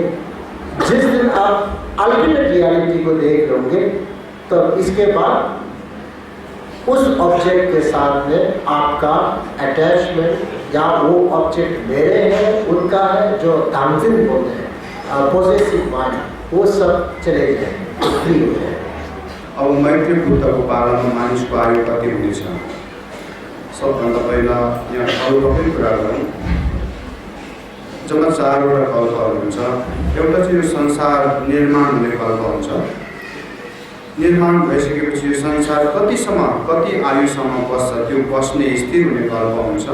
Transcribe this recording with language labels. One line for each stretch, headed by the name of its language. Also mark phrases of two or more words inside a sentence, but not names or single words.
Hindi: जिस दिन आप
English: ultimate reality
Hindi: को देख लोगे तो इसके बाद उस ऑब्जेक्ट के साथ में आपका अटैचमेंट या वो ऑब्जेक्ट मेरे हैं उनका है, जो तामसिन बोलते हैं
English: possessive mind,
Hindi: वो सब चले जाएंगे, फ्री हो जाएंगे।
Nepali: अब मैत्री बुद्धको पालनमा मानिसको आयु कति हुनेछ? सबभन्दा पहिला यहाँ कल्पकै कुरा गरौँ। जम्मा 4वटा कल्पहरू हुन्छ। एउटा चाहिँ यो संसार निर्माण हुने कल्प हुन्छ। निर्माण भइसकेपछि यो संसार कतिसम्म, कति आयुसम्म बस्छ, त्यो बस्ने स्थिर हुने कल्प हुन्छ।